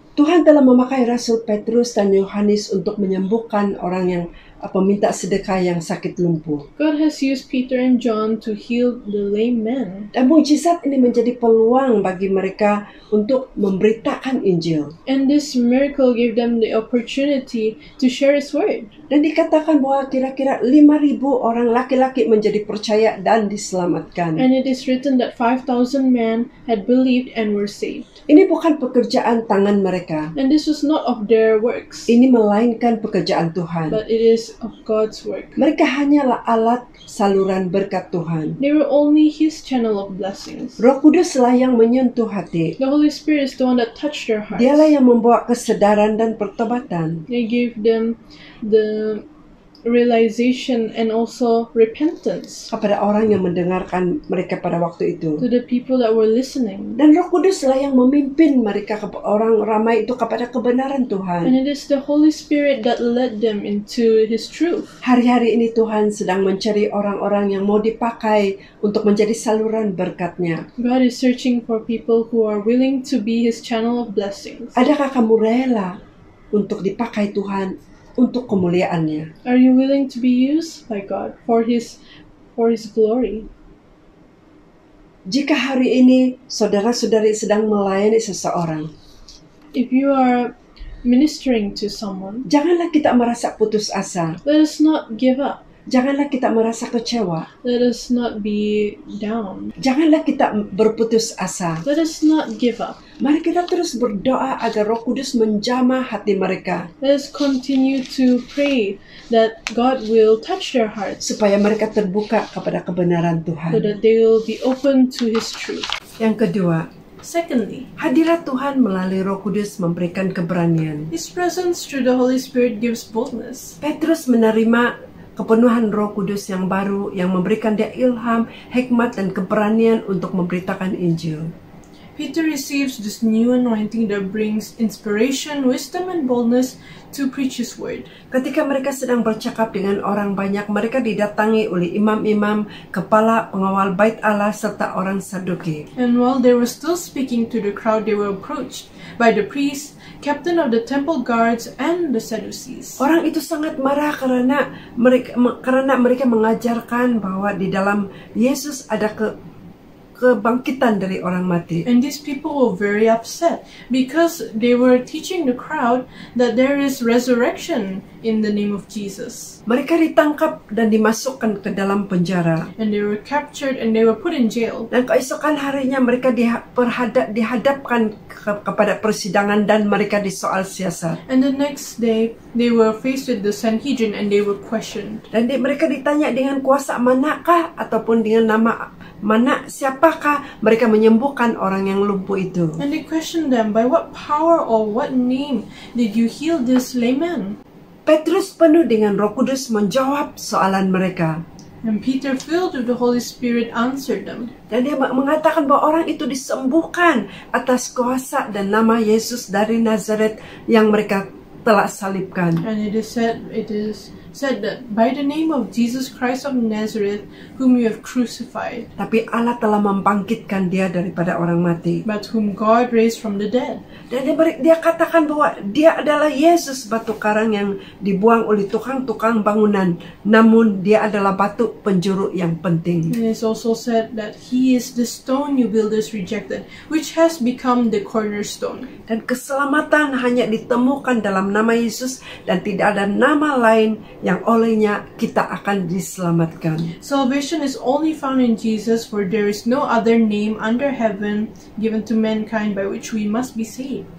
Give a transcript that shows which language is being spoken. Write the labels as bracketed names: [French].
[Malay] Tuhan telah memakai Rasul Petrus dan Yohanes untuk menyembuhkan orang yang peminta sedekah yang sakit lumpuh. [English] God has used Peter and John to heal the lame man. [Malay] Dan mujizat ini menjadi peluang bagi mereka untuk memberitakan Injil. [English] And this miracle gave them the opportunity to share His word. [Malay] Dan dikatakan bahwa kira-kira 5,000 orang laki-laki menjadi percaya dan diselamatkan. [English] And it is written that 5,000 men had believed and were saved. [Malay] Ini bukan pekerjaan tangan mereka. [English] And this was not of their works, [Malay] Ini melainkan pekerjaan Tuhan. [English] but it is instruments of God's work. [Malay] Mereka hanyalah alat saluran berkat Tuhan. [English] They were only His channel of blessings. [Malay] Roh Kuduslah yang menyentuh hati. [English] The Holy Spirit is the one that touched their hearts. [Malay] Dialah yang membawa kesadaran dan pertobatan. [English] They gave them the realization and also repentance [Malay] Kepada orang yang mendengarkan mereka pada waktu itu. [English] to the people that were listening. [Malay] Dan Roh Kuduslah yang memimpin mereka, orang ramai itu, kepada kebenaran [English] And [Malay] Tuhan. [English] it is the Holy Spirit that led them into His truth. [Malay] Hari-hari ini Tuhan sedang mencari orang-orang yang mau dipakai untuk menjadi saluran berkat-Nya. [English] God is searching for people who are willing to be His channel of blessings. [Malay] Adakah kamu rela untuk dipakai Tuhan untuk kemuliaan-Nya? [English] Are you willing to be used by God for His glory? [Malay] Jika hari ini saudara-saudari sedang melayani seseorang, [English] If you are ministering to someone, [Malay] janganlah kita merasa putus asa. [English] let us not give up. [Malay] Janganlah kita merasa kecewa. [English] Let us not be down. [Malay] Janganlah kita berputus asa. [English] Let us not give up. [Malay] Mari kita terus berdoa agar Roh Kudus menjamah hati mereka, [English] Let us continue to pray that God will touch their hearts [Malay] supaya mereka terbuka kepada kebenaran [English] so [Malay] Tuhan. [English] that they will be open to His truth. [Malay] Yang kedua, [English] Secondly, [Malay] hadirat Tuhan melalui Roh Kudus memberikan keberanian. [English] His presence through the Holy Spirit gives boldness. [Malay] Petrus menerima kepenuhan Roh Kudus yang baru yang memberikan dia ilham, hikmat, dan keberanian untuk memberitakan Injil. [English] Peter receives this new anointing that brings inspiration, wisdom, and boldness to preach His word. [Malay] Ketika mereka sedang bercakap dengan orang banyak, mereka didatangi oleh imam-imam, kepala pengawal bait Allah, serta orang Saduki. [English] And while they were still speaking to the crowd, they were approached by the priests, captain of the temple guards, and the Sadducees. [Malay] Orang itu sangat marah karena mereka mengajarkan bahwa di dalam Yesus ada kebangkitan dari orang mati. [English] And these people were very upset because they were teaching the crowd that there is resurrection in the name of Jesus. [Malay] Mereka ditangkap dan dimasukkan ke dalam penjara. [English] And they were captured and they were put in jail. [Malay] Dan keesokan harinya mereka dihadapkan kepada persidangan dan mereka disoal siasat. [English] And the next day, they were faced with the Sanhedrin and they were questioned. [Malay] Dan mereka ditanya dengan kuasa manakah ataupun dengan nama mana, siapakah mereka menyembuhkan orang yang lumpuh itu. [English] And they questioned them, by what power or what name did you heal this layman? [Malay] Petrus penuh dengan Roh Kudus menjawab soalan mereka. [English] And Peter, filled with the Holy Spirit, answered them. [Malay] Dan dia mengatakan bahwa orang itu disembuhkan atas kuasa dan nama Yesus dari Nazaret yang mereka telah salibkan. [English] And it is said that by the name of Jesus Christ of Nazareth, whom you have crucified, [Malay] Tapi Allah telah membangkitkan dia daripada orang mati. [English] but whom God raised from the dead. [Malay] Dan dia katakan bahwa dia adalah Yesus, batu karang yang dibuang oleh tukang-tukang bangunan. Namun dia adalah batu penjuru yang penting. [English] And it is also said that He is the stone you builders rejected, which has become the cornerstone. [Malay] Dan keselamatan hanya ditemukan dalam nama Yesus dan tidak ada nama lain yang olehnya kita akan diselamatkan. [English] Salvation is only found in Jesus, for there is no other name under heaven given to mankind by which we must be saved.